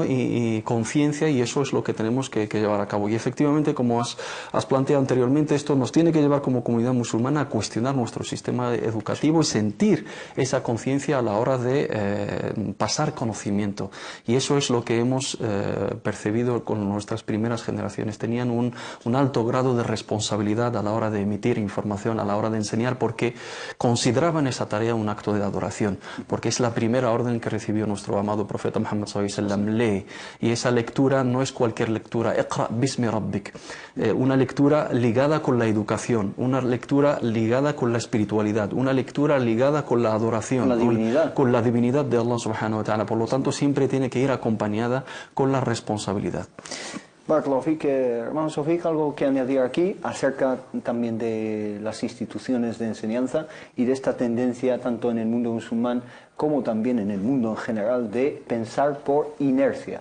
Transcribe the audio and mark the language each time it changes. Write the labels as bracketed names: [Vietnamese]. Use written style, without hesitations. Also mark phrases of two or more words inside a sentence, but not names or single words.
[Spanish] y conciencia, y eso es lo que tenemos que llevar a cabo. Y efectivamente, como has planteado anteriormente, esto nos tiene que llevar como comunidad musulmana a cuestionar nuestro sistema educativo y sentir esa conciencia a la hora de pasar conocimiento. Y eso es lo que hemos percibido con nuestras primeras generaciones. Tenían un alto grado de responsabilidad a la hora de emitir información, a la hora de enseñar, porque consideraban esa tarea un acto de adoración, porque es la primera orden que recibió nuestro amado profeta Muhammad [Arabic] صلى الله عليه وسلم. [Spanish] Lee, y esa lectura no es cualquier lectura. [Arabic] اقرأ باسم ربك, [Spanish] una lectura ligada con la educación, una lectura ligada con la espiritualidad, una lectura ligada con la adoración, con la divinidad de [Arabic] الله سبحانه وتعالى. [Spanish] Por lo tanto, siempre tiene que ir acompañada con la responsabilidad. [Arabic] بارك الله فيك, [Spanish] hermano Sofik, algo que añadir aquí acerca también de las instituciones de enseñanza y de esta tendencia tanto en el mundo musulmán como también en el mundo en general de pensar por inercia.